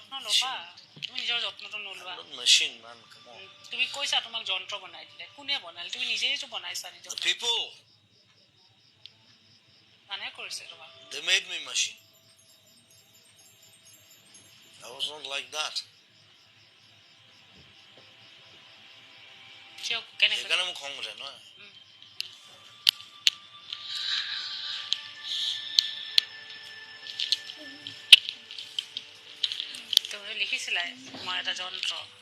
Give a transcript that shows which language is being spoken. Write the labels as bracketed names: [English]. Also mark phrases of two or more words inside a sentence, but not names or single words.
[Assamese] ৰবা তুমি নিজৰ যত্নটো নলোৱা [English] machine man come on [Assamese] তুমি কৈছা তোমাক যন্ত্ৰ বনাই দিলে কোনে বনালে তুমি নিজেই তো বনাইছা নিজৰ people মানে কৰিছে তোমাক [English] they made me machine I was not like that [Assamese] কিয় কেনে সেইকাৰণে মোক খং উঠে নহয় তুমি লিখিছিলা তোমাৰ এটা যন্ত্ৰ